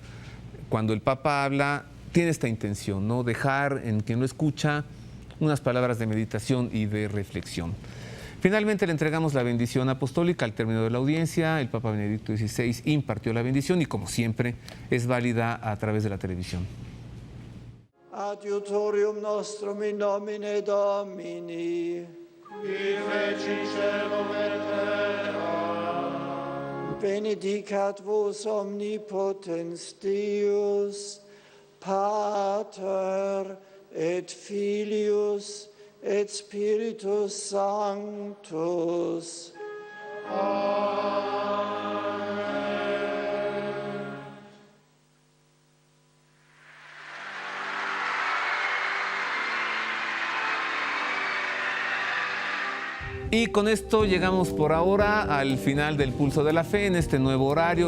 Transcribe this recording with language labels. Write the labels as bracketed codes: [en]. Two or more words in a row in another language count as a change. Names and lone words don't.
[es] Cuando el Papa habla, tiene esta intención, ¿no? Dejar en quien lo escucha unas palabras de meditación y de reflexión. Finalmente le entregamos la bendición apostólica al término de la audiencia. El Papa Benedicto XVI impartió la bendición y, como siempre, es válida a través de la televisión. [la] Adiutorium nostrum in nomine Domini, qui feci caelum et terra, benedicat vos omnipotens Deus, Pater et Filius et Spiritus Sanctus. [es] Y con esto llegamos por ahora al final del Pulso de la Fe en este nuevo horario.